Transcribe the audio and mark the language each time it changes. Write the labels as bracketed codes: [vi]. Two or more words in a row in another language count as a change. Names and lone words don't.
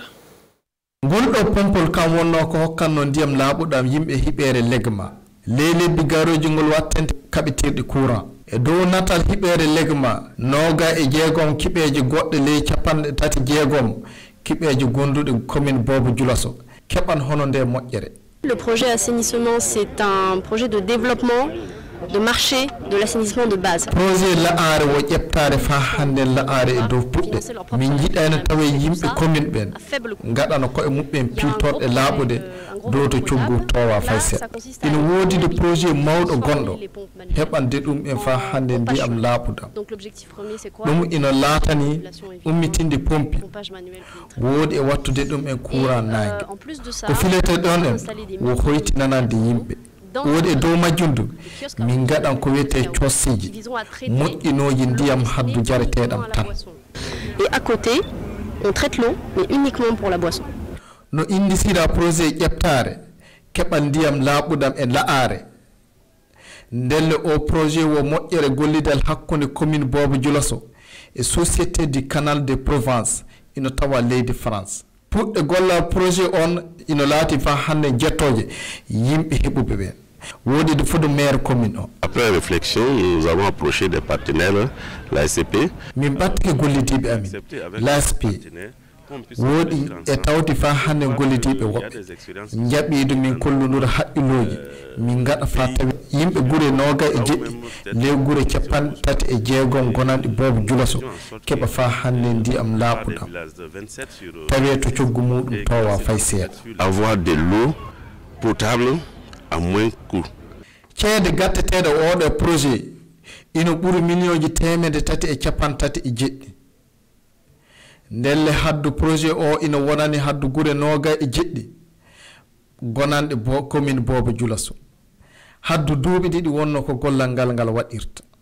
[ff] Ngolɗo pompol kam wonno ko hokkanno ndiyam laaɓuɗam yimɓe hiɓere legma ley lebbi garoji ngol wattente kaɓetirɗi courant e dow natal hiɓere legma 26 kiɓeje goɗɗe ley 36 kiɓeje gonduɗe commune Bobo Dioulasso keɓan hono nde moƴƴere. [fr] Le projet assainissement, c'est un projet de développement, de marché, de l'assainissement de base. [ff] Projet la'are wo ƴettare fa hande la'are e dow puɗɗe min jiɗano tawe yimɓe commune ɓen gaɗano koye muɓɓen piltorɗe laaɓude dow to coggu towa fay seeɗa ina woodi de projet mawɗo gonɗo heɓande ɗum en fa hande ndiyam laaɓudam ɗum ina laatani ummitinde pompi woodi e wattude ɗum en courant nangue ko filete ɗon en wo hoytinanande yimɓe woodi e dow majjundu min gaɗan ko wiyete cossiji moƴƴinoji ndiyam haddu jareteɗam tan. [fr] Et à côté on traite l'eau mais uniquement pour la boisson. [ff] No indisira projet ƴettare keɓal ndiyam laaɓuɗam e la'are ndelle o projet wo moƴƴere gollidal hakkunde commune Bobo Dioulasso e société du canal de Provence ino tawa leydi France. puɗɗe gollal projet on ino laati fa hande jettoje yimɓe heɓuɓe ɓen woodi de fudo maire commune o. [fr] Après réflexion, nous avons approché des partenaires, l'ASP. [ff] min ɓattike gollidiɓe amin l'ASP woodi e tawti fa hande gollidiɓe woɓɓe jaɓiidu min kollunura haqqilooji min gaɗa fa tawi yimɓe gure 27 ley gure 36 gonanɗe Bobo Dioulasso keɓa fa hande ndiyam laaɓuɗam tawi to coggu muɗum towa fay seeɗa. [fr] Avoir de l'eau potable à moins coût. [ff] ceede gatteteɗo oɗo projet ino ɓuri millions 337 ndelle haddu projet o ina wonani haddu gure 27 gonanɗe commune Bobo Dioulasso haddu duuɓi ɗiɗi wonno ko gollal ngal waɗirta.